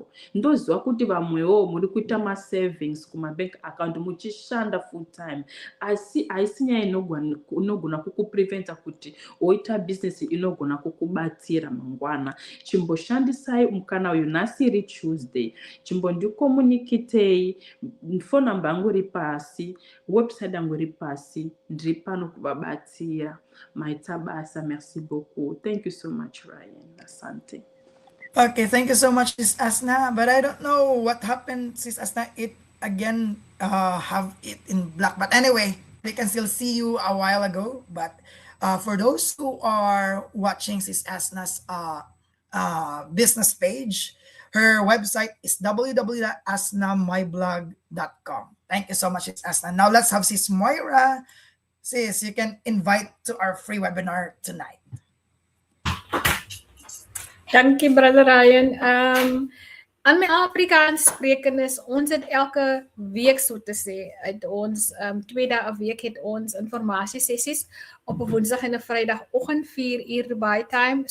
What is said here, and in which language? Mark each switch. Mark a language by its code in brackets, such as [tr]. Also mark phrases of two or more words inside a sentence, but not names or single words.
[sn] Ndoziva kuti vamwewo muri kuita savings kumabank account muchishanda [en] full time, [sn] asi haisi nyaya inogona kukupreventa kuti oita business inogona kukubatsira mangwana. Chimboshandisai mukana uyu. Nhasi iri Tuesday, chimbondikomunikitei. [en] Phone number [sn] yangu iri pasi, website yangu iri pasi, ndiri pano kubabatsira. Maita basa. [fr] Merci beaucoup. [en] Thank you so much, Ryan. Asante. Okay, thank you so much, Sis Asna. But I don't know what happened, Sis Asna. It again have it in black. But anyway, they can still see you a while ago. But for those who are watching Sis Asna's business page, her website is www.asnamyblog.com. Thank you so much, Sis Asna. Now let's have Sis Moira. Sis, you can invite to our free webinar tonight. [af] Dankie brother Ryan. Aan my Afrikaans sprekendes, ons het elke week so te sê, uit ons 2 dae 'n week het ons informasie sessies op 'n Woensdag en 'n Vrydagoggend 4 uur Dubai time.